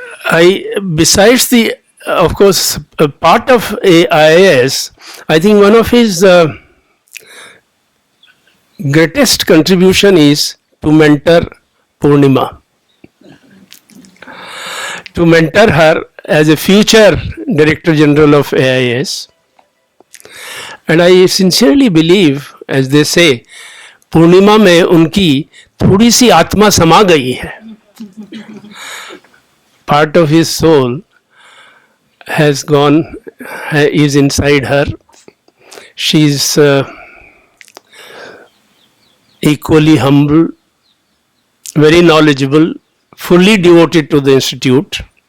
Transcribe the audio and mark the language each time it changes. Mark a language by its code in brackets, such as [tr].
[en] Besides the, of course, a part of AIS, I think one of his greatest contribution is to mentor Purnima, to mentor her as a future Director General of AIS. And I sincerely believe, as they say, [hi] पूर्णिमा में उनकी थोड़ी सी आत्मा समा गई है. [en] Part of his soul has gone, is inside her. She's equally humble, very knowledgeable, fully devoted to the institute.